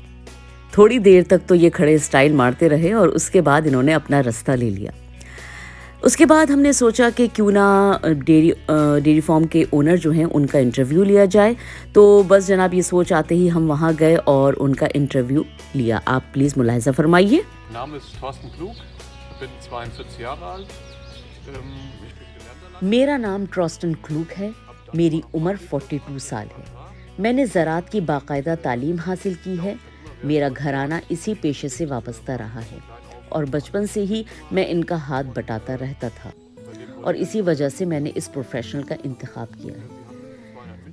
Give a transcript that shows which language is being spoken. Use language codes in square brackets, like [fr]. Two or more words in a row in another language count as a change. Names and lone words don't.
[hi] थोड़ी देर तक तो ये खड़े स्टाइल मारते रहे और उसके बाद इन्होंने अपना रास्ता ले लिया। उसके बाद हमने सोचा कि क्यों ना [en] dairy farm [hi] के ओनर जो हैं उनका इंटरव्यू लिया जाए। तो बस जनाब ये सोच आते ही हम वहाँ गए और उनका इंटरव्यू लिया। आप प्लीज़ मुलाहिजा फरमाइए। [de] Name ist Thorsten Klug, bin 42 Jahre alt. Ich bin gelernter [hi] मेरा नाम ट्रॉस्टन क्लूक है, मेरी उम्र 42 साल है। मैंने ज़राअत की बाकायदा तालीम हासिल की है। मेरा घराना इसी पेशे से वाबस्ता रहा है और बचपन से ही मैं इनका हाथ बटाता रहता था और इसी वजह से मैंने इस प्रोफेशनल का इंतखाब किया है।